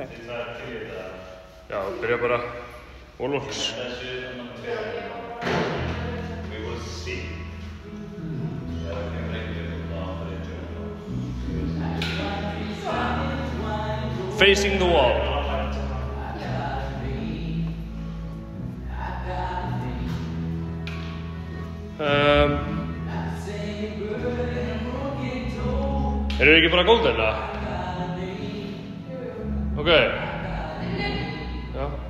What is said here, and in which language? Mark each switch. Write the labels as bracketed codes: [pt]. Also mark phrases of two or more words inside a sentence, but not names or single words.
[is] Já, byrja bara wallwalks. [en] Facing the wall. [is] Erum við ekki bara golden, eða? Ok. Já.